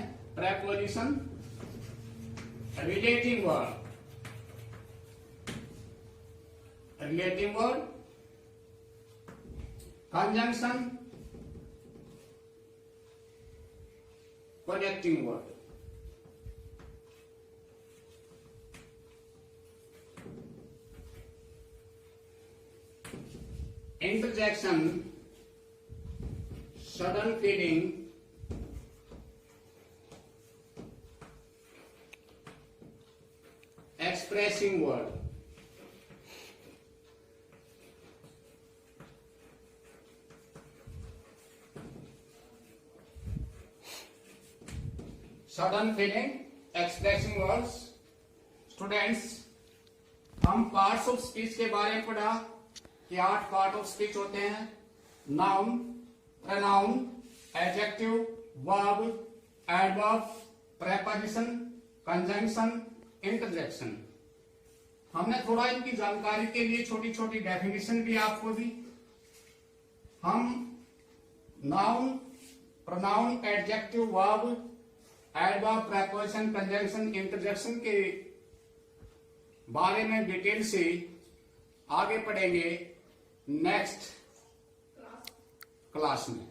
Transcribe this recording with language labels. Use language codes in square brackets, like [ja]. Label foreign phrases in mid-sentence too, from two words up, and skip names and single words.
[en] preposition, relating word, conjunction, connecting word. इंटरजेक्शन, sudden feeding, expressing word. Sudden feeding, expressing words. [hi] स्टूडेंट्स, हम [en] parts of speech [hi] के बारे में पढ़ा कि 8 [en] part of speech [hi] होते हैं. [en] नाउन, pronoun, adjective, verb, adverb, preposition, conjunction, interjection. [hi] हमने थोड़ा इनकी जानकारी के लिए छोटी छोटी डेफिनेशन भी आपको दी. हम [en] noun, pronoun, adjective, verb, adverb, preposition, conjunction, interjection [hi] के बारे में डिटेल से आगे पढ़ेंगे [en] next class [hi] में.